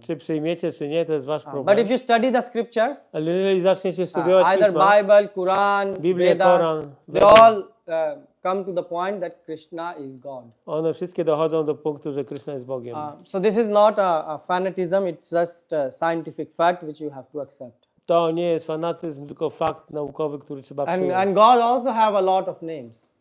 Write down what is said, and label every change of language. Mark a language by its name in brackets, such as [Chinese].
[Polish] Czy przyjmiecie, czy nie, to jest wasz problem. [English] But if you study the scriptures, [Polish] Ale jeżeli zaczniecie studiować [English] either [Polish] Pisma, [English] Bible, Quran, [Polish] Biblię, [English] Vedas, [Polish] Koran, [English] they all come to the point that Krishna is God. [Polish] one wszystkie dochodzą do punktu, że Krishna jest Bogiem. [English] So this is not a fanatism, it's just a scientific fact which you have to accept. [Polish] To nie jest fanatyzm, tylko fakt naukowy, który trzeba przyjąć. [English] And God also have a lot of names.